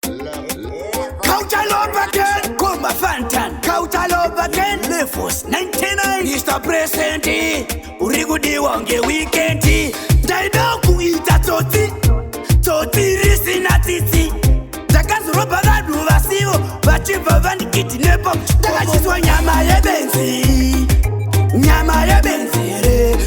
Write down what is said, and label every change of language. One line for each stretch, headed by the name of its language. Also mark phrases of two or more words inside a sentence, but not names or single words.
English: Culture love again, Goma Fantan. Culture love again, Levels ninety-nine.
Shona: Mister President, uri kudiwa ngeweekend. Ndaida kuita tsotsi, tsotsi risina tsitsi. Ndakazoropa vanhu vasivo, vachibva vandikidhinepa. Ndakachiswa nyama yebenzi, nyama yebenzi re.